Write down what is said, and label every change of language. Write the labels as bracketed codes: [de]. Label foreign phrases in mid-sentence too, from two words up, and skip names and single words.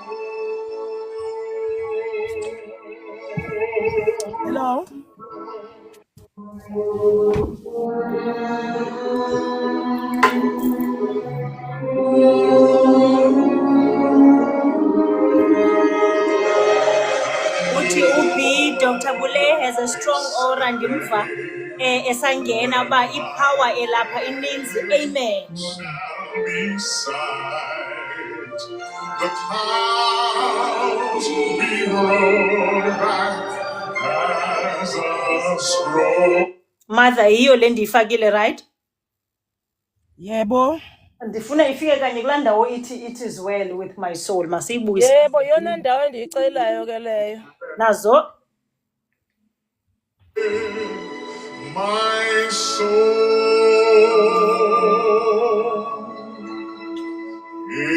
[en] Hello. [xh] Uthi uB Dr. Bule [en] has a strong aura [xh] ndimva esangena ba ipower elapha ininzi. [en] Amen. The clouds be rolled back as a scroll. [xh] Mother hiyo le ndiyifakile right? Yebo. Ndifuna ifike kanye kulaa ndawo ithi [en] it is well with my soul. [xh] Masiyibuyise. Yebo yona ndawo endiyicelayo ke leyo. Nazo. [en] My soul